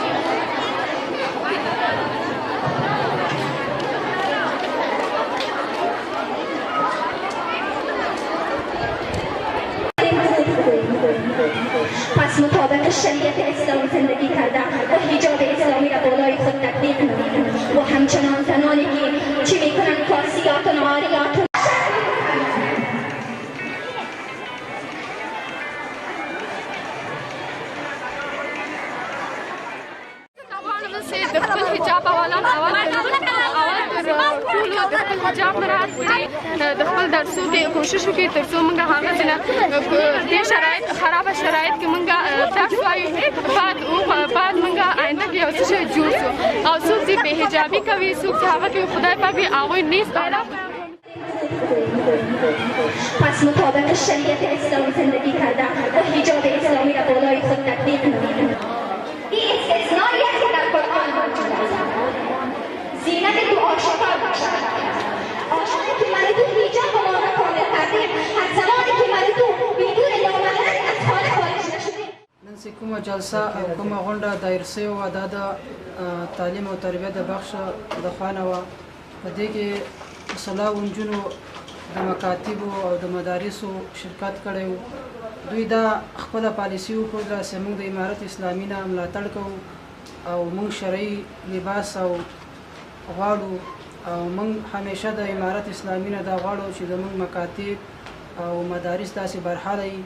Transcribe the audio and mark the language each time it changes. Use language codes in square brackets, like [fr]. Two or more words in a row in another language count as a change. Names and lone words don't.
[fa] پس مطابق شریعت اسلامی زندگی کردن و حجاب اسلامی را بالای خود تطبیق کنید و همچنان زنانی که چی میکنن [ar] کاسیات و عاریات [ps] د خپل حجاب اول د خپل حجاب مراعات کړي، د خپل درسو کې کوشش وکړي ترڅو موږ هغه څه دې شرایط خرابه شرایط کې موږ درس وایو بعد موږ آینده کې یو څه جوړ شو. او څوک چې بې حجابي کوي، څوک چې هغه کوي خدای پاک یې هغوی نیست پیدا. [fa] پس مطابق شریعت اسلامی زندگی کردن و حجاب اسلامی را بالای خود تطبیق کنید. این استثنایی است که در قرآن موجود است. زینت تو آشکار باشد. آشکاری که من تو حجاب و ما را کامل کردیم، از زمانی که من تو بدون نامحرم از خانه خارج نشدیم. [ps] نن چې کومه جلسه او کومه غونډه دایر شوې وه، دا د تعلیم او تربیه د بخش د خوا نه وه. په دې کې سلاو نجونو د مکاتبو او د مدارسو شرکت کړی و. دوی دا خپله پالیسي وښودله چې موږ د امارت اسلامي نه ملاتړ کوو او موږ شرعي لباس او غواړو او موږ همیشه د امارت اسلامي نه دا غواړو چې زموږ مکاتب او مدارس داسې برحاله وي.